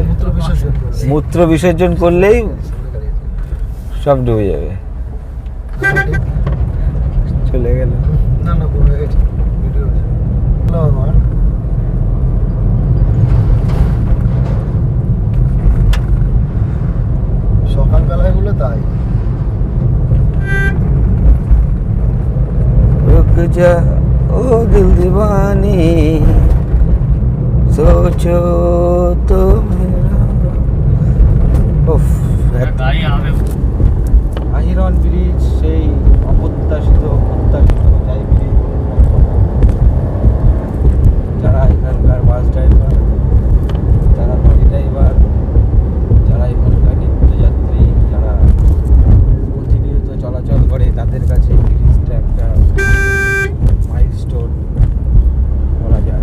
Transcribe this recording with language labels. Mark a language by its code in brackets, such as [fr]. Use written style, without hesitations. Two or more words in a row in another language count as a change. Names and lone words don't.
[bn] মূত্র বিসর্জন করলেই সব ডুবে যাবে। চলে গেল। না না পড়ে গেছে ভিডিও আমার। সকালবেলায় গুলো তাই। [hi] रुक जा ओ दिल दीवानी, सोचो तो मेरा। [bn] উফ, গাড়ি হবে। আহিরন ব্রিজ সেই অপ্রত্যাশিত যাই ব্রিজ। যারা এখানকার [en] bus driver, [bn] যারা [en] lorry driver, [bn] যারা এখানকার নিত্যযাত্রী, যারা প্রতিনিয়ত চলাচল করে, তাদের কাছে এই ব্রিজটা একটা মাইলস্টোন বলা যায়।